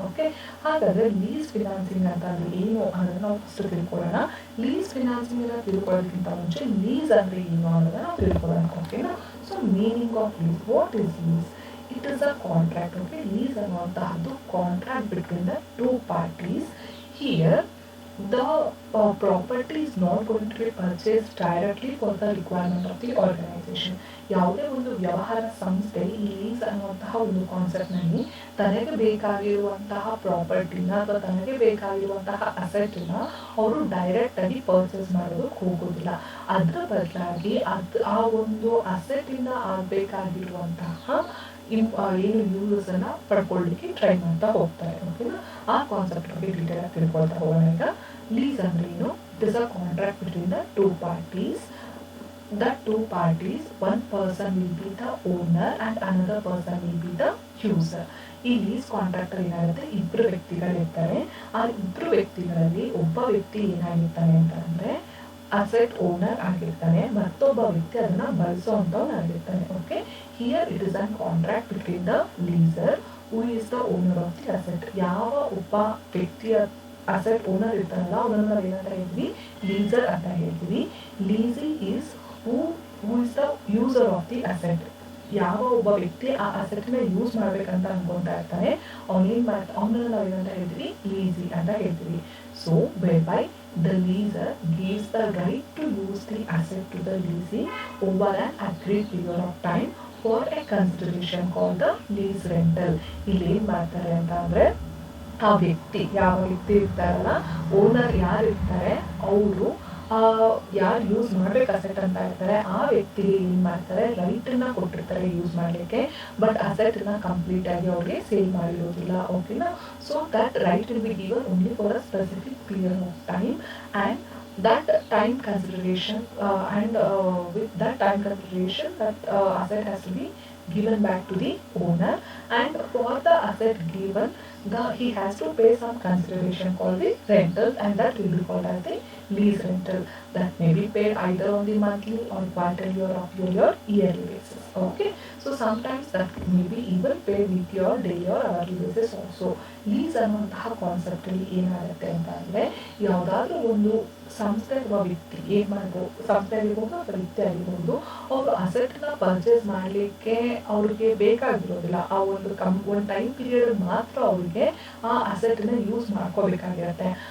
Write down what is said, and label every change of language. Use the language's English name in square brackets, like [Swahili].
[Kannada] Okay, ಹಾಗಾದರೆ lease financing ಅಂತ ಏನು ಅನ್ನೋದನ್ನ ನಾವು ಫಸ್ಟ್ ತಿಳ್ಕೊಳ್ಳೋಣ. ಲೀಸ್ ಫಿನಾನ್ಸಿಂಗ್ ತಿಳ್ಕೊಳ್ಳೋದಕ್ಕಿಂತ ಮುಂಚೆ ಲೀಸ್ ಅಂದರೆ ಏನು ಅನ್ನೋದನ್ನ ನಾವು ತಿಳ್ಕೊಳ್ಳೋಣ. ಓಕೆನಾ? [English] So meaning of lease, what is lease? It is a contract. Okay, lease ಅನ್ನುವಂತಹದ್ದು contract between the 2 parties. Here the property is not going to be purchased directly for the requirement of the organization. [Kannada] ಯಾವುದೇ ಒಂದು ವ್ಯವಹಾರ ಸಂಸ್ಥೆ ಈ lease ಅನ್ನುವಂತಹ ಒಂದು ಕಾನ್ಸೆಪ್ಟ್ನಲ್ಲಿ ತನಗೆ ಬೇಕಾಗಿರುವಂತಹ ಪ್ರಾಪರ್ಟಿನ ಅಥವಾ ತನಗೆ ಬೇಕಾಗಿರುವಂತಹ ಅಸೆಟ್ನ ಅವರು ಡೈರೆಕ್ಟಾಗಿ ಪರ್ಚೇಸ್ ಮಾಡೋದಕ್ಕೆ ಹೋಗೋದಿಲ್ಲ. ಅದರ ಬದಲಾಗಿ ಆ ಒಂದು ಅಸೆಟಿಂದ ಆಗಬೇಕಾಗಿರುವಂತಹ ಏನು ಯೂಸಸ್ ಅನ್ನ ಪಡ್ಕೊಳ್ಳಿಕ್ಕೆ ಟ್ರೈ ಮಾಡ್ತಾ ಹೋಗ್ತಾರೆ. ಓಕೆನಾ, ಆ ಕಾನ್ಸೆಪ್ಟ್ ಬಗ್ಗೆ ಡೀಟೇಲ್ ಆಗಿ ತಿಳ್ಕೊಳ್ತಾ ಹೋಗೋಣ. ಈಗ ಲೀಸ್ ಅಂದ್ರೆ ಏನು? [English] It is a contract between the two parties. The two parties, one person will be the owner and another person will be the user. [Kannada] ಈ ಲೀಸ್ ಕಾಂಟ್ರಾಕ್ಟ್ ಏನಾಗುತ್ತೆ, ಇಬ್ರು ವ್ಯಕ್ತಿಗಳಿರ್ತಾರೆ. ಆ ಇಬ್ರು ವ್ಯಕ್ತಿಗಳಲ್ಲಿ ಒಬ್ಬ ವ್ಯಕ್ತಿ ಏನಾಗಿರ್ತಾನೆ ಅಂತಂದ್ರೆ ಅಸೆಟ್ ಓನರ್ ಆಗಿರ್ತಾನೆ, ಮತ್ತೊಬ್ಬ ವ್ಯಕ್ತಿ ಅದನ್ನ ಬಳಸುವಂತವನಾಗಿರ್ತಾನೆ. [English] Okay, here it is an contract between the lessor who is the owner of the asset. [Kannada] ಯಾವ ಒಬ್ಬ ವ್ಯಕ್ತಿಯ ಅಸೆಟ್ ಓನರ್ ಇರ್ತಾನಲ್ಲ ಅವನನ್ನ ನಾವು ಏನಂತ ಹೇಳ್ತೀವಿ? ಲೀಸರ್ ಅಂತ ಹೇಳ್ತೀವಿ. [English] Lessee is who is the user of the asset. [Kannada] ಯಾವ ಒಬ್ಬ ವ್ಯಕ್ತಿ ಆ ಅಸೆಟ್ ನ ಯೂಸ್ ಮಾಡ್ಬೇಕಂತ ಅನ್ಕೊಂತಾ ಇರ್ತಾನೆ ಅವನನ್ನ ನಾವು ಏನಂತ ಹೇಳ್ತೀವಿ? ಲೀಸಿ ಅಂತ ಹೇಳ್ತೀವಿ. [English] So whereby the leaser gives the right to use the asset to the leasee over an agreed period of time for a consideration called the lease rental. [Kannada] ಇಲ್ಲಿ ಏನ್ ಮಾಡ್ತಾರೆ ಅಂತ ಅಂದ್ರೆ ಆ ವ್ಯಕ್ತಿ, ಯಾವ ವ್ಯಕ್ತಿ ಇರ್ತಾರಲ್ಲ, ಓನರ್ ಯಾರು ಇರ್ತಾರೆ ಅವರು ಯಾರು ಯೂಸ್ ಮಾಡ್ಬೇಕು ಅಸೆಟ್ ಅಂತ ಇರ್ತಾರೆ ಆ ವ್ಯಕ್ತಿಗೆ ಏನ್ ಮಾಡ್ತಾರೆ? ರೈಟ್ ಅನ್ನ ಕೊಟ್ಟಿರ್ತಾರೆ ಯೂಸ್ ಮಾಡ್ಲಿಕ್ಕೆ, ಬಟ್ ಅಸೆಟ್ ನ ಕಂಪ್ಲೀಟ್ ಆಗಿ ಅವ್ರಿಗೆ ಸೇಲ್ ಮಾಡಿರೋದಿಲ್ಲ. [English] ಓಕೆನಾ, so that right will be given only for a specific period of time and that time consideration with that time consideration that asset has to be given back to the owner, and for the asset given he has to pay some consideration called the rental, and that will be called as the lease rental. That may be paid either on the monthly or quarterly or of your yearly basis. Okay, so sometimes that may be even paid weekly or daily or hourly basis also. [Kannada] Lease ಅನ್ನುವಂತಹ concept ಅಲ್ಲಿ ಏನಾಗುತ್ತೆ ಅಂತ ಅಂದ್ರೆ ಯಾವ್ದಾದ್ರು ಒಂದು ಸಂಸ್ಥೆ ಅಥವಾ ವ್ಯಕ್ತಿ ಏನ್ ಮಾಡ್ಬೋದು, ಸಂಸ್ಥೆ ಆಗಿರ್ಬೋದು ಅಥವಾ ವ್ಯಕ್ತಿ ಆಗಿರ್ಬೋದು, ಅವರು ಅಸೆಟ್ ನ ಪರ್ಚೇಸ್ ಮಾಡ್ಲಿಕ್ಕೆ ಅವ್ರಿಗೆ ಬೇಕಾಗಿರೋದಿಲ್ಲ. ಆ ಒಂದು ಟೈಮ್ ಪೀರಿಯಡ್ ಮಾತ್ರ ಅವ್ರಿಗೆ ಆ ಅಸೆಟ್ ನ ಯೂಸ್ ಮಾಡ್ಕೋಬೇಕಾಗಿರತ್ತೆ.